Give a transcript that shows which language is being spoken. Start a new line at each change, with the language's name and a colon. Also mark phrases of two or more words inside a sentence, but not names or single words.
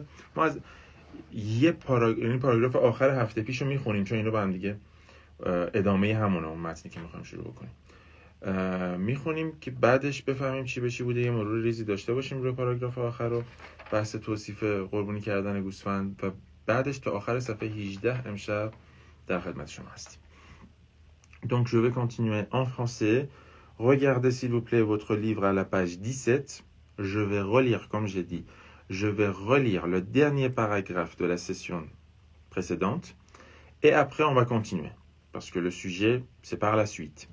Persian: ما از یه پاراگراف آخر هفته پیشو میخونیم چون اینو با هم دیگه ادامه همونه اون متنی که میخوایم شروع بکنیم میخونیم که بعدش بفهمیم چی به چی بوده، یه مرور ریزی داشته باشیم روی پاراگراف آخر رو، بحث توصیف قربانی کردن گوسفند و بعدش تا آخر صفحه 18 امشب در خدمت شما هستیم.
French: Donc je vais continuer en français. Regardez s'il vous plaît votre livre à la page 17. Je vais relire, comme j'ai dit, je vais relire le dernier paragraphe de la session précédente et après on va continuer parce que le sujet c'est par la suite.